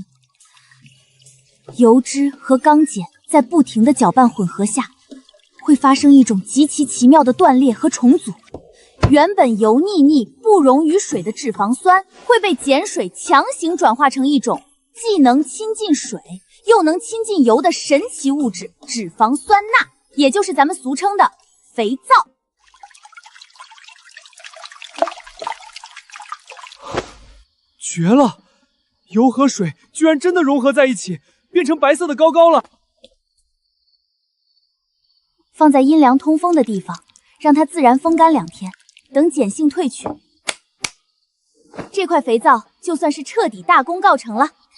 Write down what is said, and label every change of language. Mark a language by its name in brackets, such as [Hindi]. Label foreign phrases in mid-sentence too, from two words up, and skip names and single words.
[Chinese] 油脂和鋼鹼在不停的攪拌混合下，會發生一種極其奇妙的斷裂和重組。原本油膩膩不溶於水的脂肪酸，會被鹼水強行轉化成一種既能親近水又能親近油的神奇物質——脂肪酸鈉，也就是咱們俗稱的肥皂。絕了！油和水居然真的融合在一起，變成白色的膏膏了。放在陰涼通風的地方，讓它自然風乾2天，等鹼性褪去，這塊肥皂就算是徹底大功告成了。